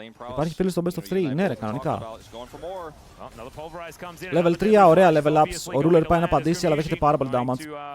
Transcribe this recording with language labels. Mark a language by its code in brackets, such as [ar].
[el] Υπάρχει φίλος στο best of 3, ναι ρε, κανονικά. [en] Well, another pulverize comes in. [el] Level 3, ωραία level ups. Ο Ruler πάει να απαντήσει, αλλά δέχεται πάρα πολύ damage.